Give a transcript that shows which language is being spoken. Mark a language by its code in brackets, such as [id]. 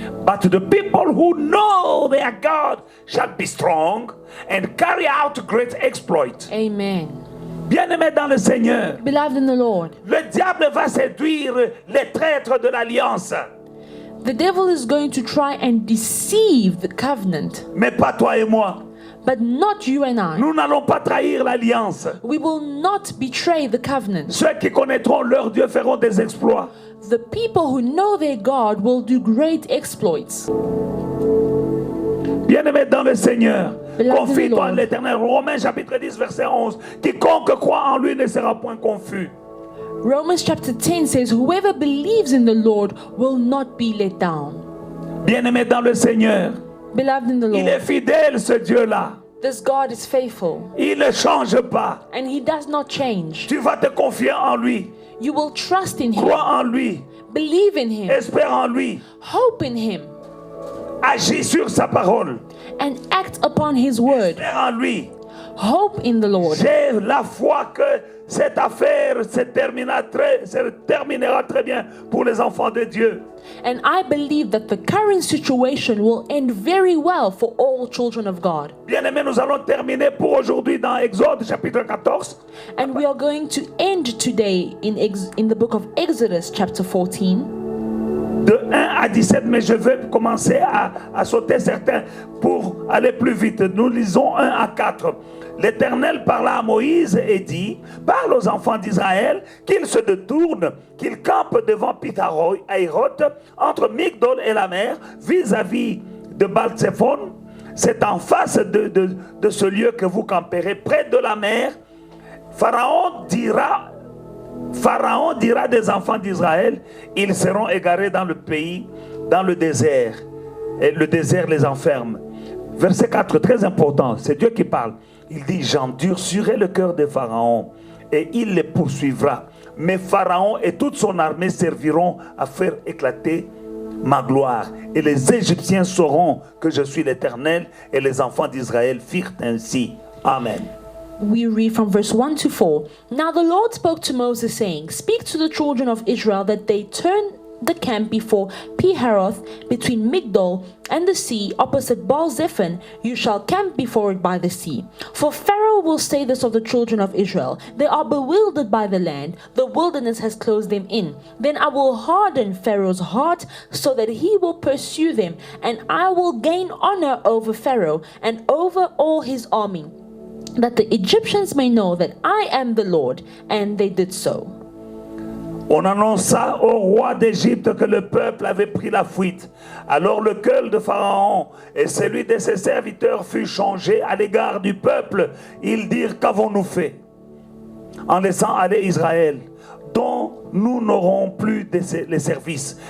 [en] But the people who know their God shall be strong and carry out great exploits. Amen. [fr] Bien-aimés dans le Seigneur, [en] Beloved in the Lord, [fr] le diable va séduire les traîtres de l'alliance, [en] the devil is going to try and deceive the covenant, [fr] mais pas toi et moi. [en] but not you and I. [fr] Nous n'allons pas trahir l'alliance. [en] We will not betray the covenant. [fr] Ceux qui connaîtront leur Dieu feront des exploits. [en] The people who know their God will do great exploits. [fr] Bien-aimés dans le Seigneur, [en] Beloved in the [fr] confie-toi en [en] Lord. [fr] l'Éternel. Romains chapitre 10 verset 11. Quiconque croit en lui ne sera point confus. [en] Romans chapter 10 says, whoever believes in the Lord will not be let down. [fr] Bien-aimés dans le Seigneur, [en] Beloved in the [fr] il est [en] Lord, [fr] fidèle ce Dieu-là. [en] this God is faithful [fr] Il ne change pas. [en] and he does not change. [fr] Tu vas te confier en lui. [en] You will trust in him, [fr] Crois en lui. [en] believe in him, [fr] Espère en lui. [en] hope in him, [fr] Agis sur sa parole. [en] and act upon his word. [fr] Espère en lui. [en] Hope in the Lord. [fr] J'ai la foi que cette affaire se terminera très bien pour les enfants de Dieu. [en] And I believe that the current situation will end very well for all children of God. [fr] Bien-aimés, nous allons terminer pour aujourd'hui dans Exode chapitre 14. [en] And we are going to end today in the book of Exodus chapter 14. [fr] De 1 à 17, mais je vais commencer à sauter certains pour aller plus vite. Nous lisons 1 à 4. L'Éternel parla à Moïse et dit: parle aux enfants d'Israël qu'ils se détournent, qu'ils campent devant Pitaharoth, entre Migdol et la mer, vis-à-vis de Baal-Tsephon. C'est en face de ce lieu que vous camperez, près de la mer. Pharaon dira des enfants d'Israël: ils seront égarés dans le pays, dans le désert, et le désert les enferme. Verset 4, très important, c'est Dieu qui parle. Il dit: j'endurcirai le cœur de Pharaon et il les poursuivra. Mais Pharaon et toute son armée serviront à faire éclater ma gloire. Et les Égyptiens sauront que je suis l'Éternel. Et les enfants d'Israël firent ainsi. Amen. [en] We read from verse 1 to 4. Now the Lord spoke to Moses, saying, speak to the children of Israel that they turn the camp before Piharoth, between Migdol and the sea, opposite Baal-Zephon. You shall camp before it by the sea. For Pharaoh will say this of the children of Israel: they are bewildered by the land, the wilderness has closed them in. Then I will harden Pharaoh's heart, so that he will pursue them, and I will gain honor over Pharaoh and over all his army, that the Egyptians may know that I am the Lord. And they did so. [fr] On annonça au roi d'Égypte que le peuple avait pris la fuite. Alors le cœur de Pharaon et celui de ses serviteurs fut changé à l'égard du peuple. Ils dirent: qu'avons-nous fait en laissant aller Israël, dont nous n'aurons plus les services?